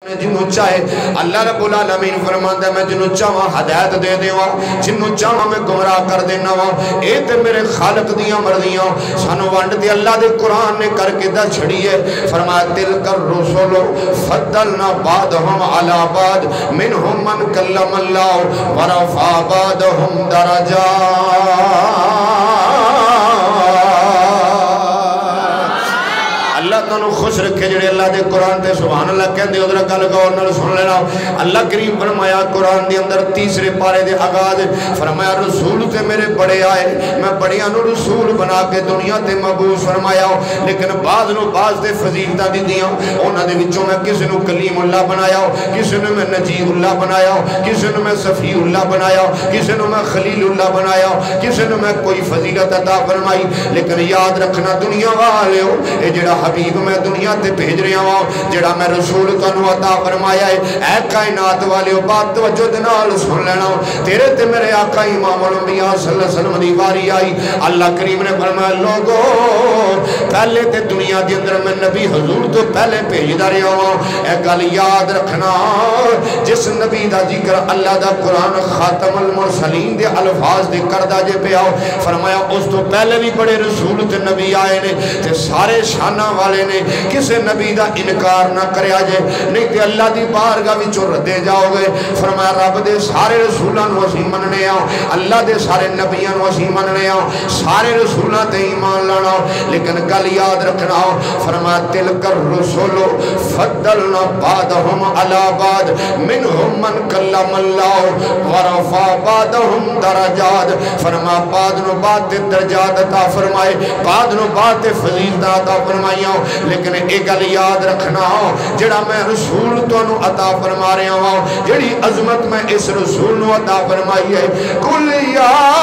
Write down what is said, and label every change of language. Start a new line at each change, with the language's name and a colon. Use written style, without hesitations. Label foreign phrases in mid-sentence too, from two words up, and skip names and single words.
Punjabi: جنوں چاہے اللہ
Arabic: رب العالمین
Punjabi: فرماندا ہے میں جنوں چاہواں ہدایت دے دیواں جنوں چاہواں میں گمراہ کر دینا وا اے تے میرے خالق دیاں مرضیاں سانو ونڈ تے اللہ دے قرآن نے کر کے دس چھڑی ہے فرمایا
Arabic: تلک الرسل فضلنا بعضهم علی بعض منهم من کلم اللہ ورفع بعضهم درجات
Punjabi: اللہ تانوں خوش رکھے جڑے اللہ دے قرآن تے سبحان اللہ کہندے ادھر گل غور نال سن لینا اللہ کریم فرمایا قرآن دے اندر تیسرے پارے دے آغاز فرمایا رسول تے میرے بڑے آئے میں بڑیاں نو رسول بنا کے دنیا تے مبعوث فرمایا لیکن بعض نو بعض دے فضیلتاں دتیاں انہاں دے وچوں میں کسے نو کلیم اللہ بنایا کسے نو میں نجیب اللہ بنایا کسے نو میں صفی اللہ بنایا کسے نو میں خلیل اللہ بنایا کسے نو میں کوئی فضیلت عطا فرمائی لیکن یاد رکھنا دنیا والے ہو اے جڑا حبیب میں دنیا تے بھیج رہا ہوں جڑا میں رسول تانوں عطا فرمایا ہے اے کائنات والے بات توجہ دے نال سن لینا تیرے تے میرے آقا امام الانبیاء
Arabic: صلی اللہ علیہ وسلم
Punjabi: دی واری آئی اللہ کریم نے فرمایا لوگو پہلے تے دنیا دے اندر میں نبی حضور تو پہلے بھیجدا رہا ہوں اے گل یاد رکھنا جس نبی دا ذکر اللہ دا قرآن خاتم المرسلین دے الفاظ دے کردا جے پیا فرمایا اس تو پہلے بھی بڑے رسول تے نبی آئے نے تے سارے شانہ والے نے کسے نبی دا انکار نہ کریا جے نہیں تے اللہ دی بارگاہ وچوں ردے جاؤ گے فرمایا رب دے سارے رسولاں نو اسی مننے آ اللہ دے سارے نبیاں نو اسی مننے آ سارے رسولاں تے ایمان لانا لیکن گل یاد رکھنا فرمایا
Arabic: تلک الرسل فضلنا بعضهم علی بعض منهم من کلم اللہ ورفع بعضهم درجات
Punjabi: فرمایا بعض نو بعض تے درجات عطا فرمائے بعض نو بعض تے فضیلت عطا فرمائے لیکن ایک گل یاد رکھنا جڑا میں رسول تانوں عطا فرما رہا ہوں جڑی عظمت میں اس رسول نو عطا فرمائی ہے
Arabic: قل یا